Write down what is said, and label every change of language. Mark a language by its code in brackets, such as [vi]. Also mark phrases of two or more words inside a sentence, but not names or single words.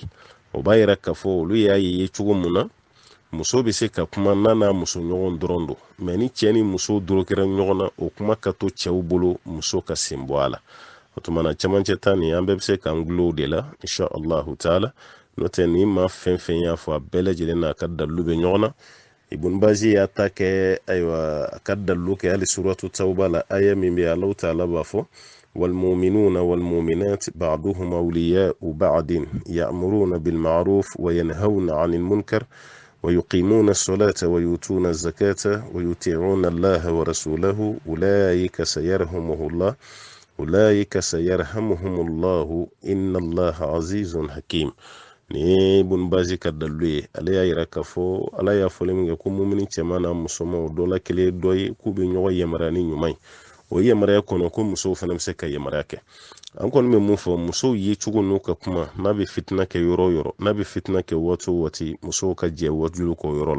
[bm] O b'a yira k'a fɔ olu y'a ye cogo mun na muso bɛ se ka kuma n'a muso ɲɔgɔn dɔrɔn don, mɛ ni cɛ ni muso dorokɛra ɲɔgɔn na o kuma ka to cɛw bolo, muso ka sen bɔ a la. O tumana camancɛ ta nin an bɛɛ bɛ se k'an gulo de la [ar] إن شاء الله تعالى. [bm] N'o tɛ ni maa fɛn fɛn y'a fɔ a bɛɛ lajɛlen n'a ka dalilu bɛ ɲɔgɔn na. Ibn Bazi y'a ta kɛ ayiwa a ka dalilu kɛ hali suratu tawba la aya min bɛ [ar] الله تعالى [bm] b'a fɔ [ar] والمؤمنون والمؤمنات بعضهم أولياء بعض يأمرون بالمعروف وينهون عن المنكر ويقيمون الصلاة ويؤتون الزكاة ويطيعون الله ورسوله أولئك سيرحمهم الله إن الله عزيز حكيم. [bm] ni Ibn Bazi ka dalilu ye ale y'a yira k'a fɔ ala y'a fɔlen min kɛ ko mumini cɛman n'a musoman dɔ la kelen dɔ ye k'u bɛ ɲɔgɔn yamaruya ni ɲuman ye. O yamaruya kɔnɔ ko musow fana bɛ se ka yamaruya kɛ. An kɔni bɛ mun fɔ musow ye cogo n'u ka kuma n'a bɛ fitina kɛ yɔrɔ o yɔrɔ, n'a bɛ fitina kɛ waati o waati, musow ka jɛ wajulu k'o yɔrɔ la.